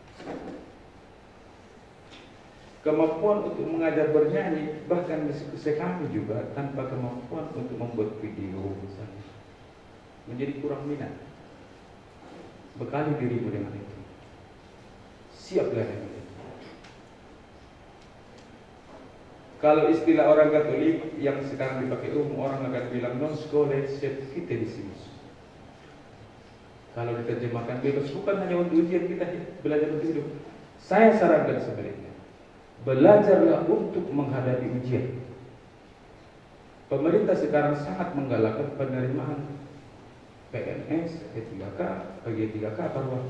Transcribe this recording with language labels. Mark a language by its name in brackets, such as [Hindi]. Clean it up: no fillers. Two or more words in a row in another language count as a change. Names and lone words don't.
[Indonesian] Kemampuan untuk mengajar bernyanyi, bahkan diskusi kami juga tanpa kemampuan untuk membuat video misalnya, menjadi kurang minat. Bekali dirimu dengan itu. Siaplah dengan itu. Kalau istilah orang Katolik yang sekarang dipakai umum, orang akan bilang [Latin] non scholae sed fidelisimus. [Indonesian] Kalau diterjemahkan bebas, bukan hanya untuk ujian kita belajar untuk hidup. Saya sarankan sebaliknya. Belajarlah untuk menghadapi ujian. Pemerintah sekarang sangat menggalakkan penerimaan PNS, P3K, PG3K per waktu.